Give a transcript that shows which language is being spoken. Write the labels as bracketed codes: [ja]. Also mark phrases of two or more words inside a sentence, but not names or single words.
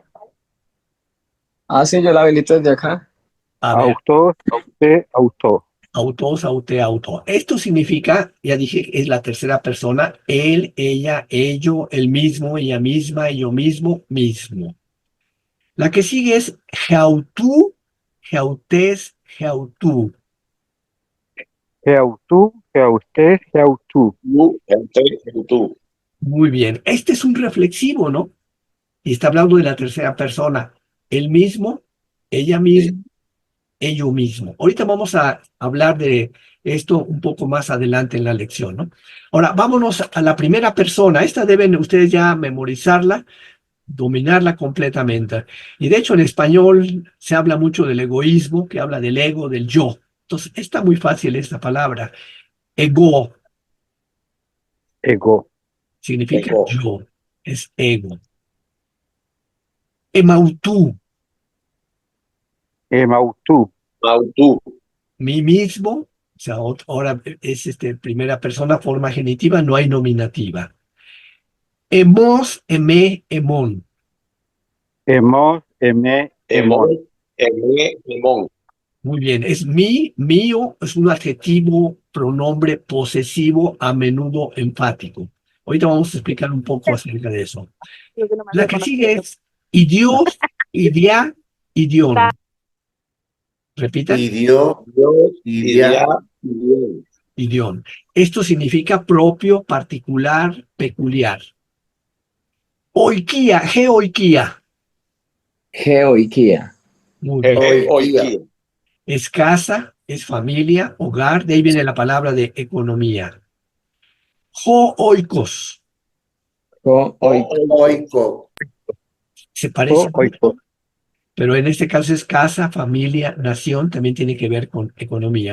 [es] Ah, sí, yo la habilito desde acá. A ver, [el] αὐτός, αὐτή, αὐτό. αὐτός, αὐτή, αὐτό. [es] Esto significa, ya dije, es la tercera persona, él, ella, ello, el mismo, ella misma, yo mismo, mismo. La que sigue es [el] ἑαυτοῦ, ἑαυτῆς, ἑαυτοῦ. ἑαυτοῦ, ἑαυτῇ, ἑαυτοῦ. [es] Tú. Muy bien. Este es un reflexivo, ¿no? Y está hablando de la tercera persona. El mismo, ella misma, ello mismo. Ahorita vamos a hablar de esto un poco más adelante en la lección, ¿no? Ahora, vámonos a la primera persona. Esta deben ustedes ya memorizarla, dominarla completamente. Y de hecho en español se habla mucho del egoísmo, que habla del ego, del yo. Entonces, está muy fácil esta palabra. Ego Ego. significa Ego. yo, es ego. Emautú, Emautú. Mautú. mí mismo, o sea, ahora es primera persona, forma genitiva, no hay nominativa. [el] ἐμός, ἐμή, ἐμόν. ἐμός, ἐμή, [es] Emón. emón. Emón. Muy bien, es mí, mío, es un adjetivo, pronombre posesivo, a menudo enfático. Ahorita vamos a explicar un poco acerca de eso. La que sigue es [el] ἴδιος, ἰδία, ἴδιον. [es] Repitan, Idió, Dios, idia, Dios. idión. Esto significa propio, particular, peculiar. [el] οἰκία, ἡ οἰκία. [es] Geoikia. Muy bien. Oikia. Es casa, es familia, hogar, de ahí viene la palabra de economía. Oikos. Oiko. Se parece O oito. pero en este caso es casa, familia, nación, también tiene que ver con economía.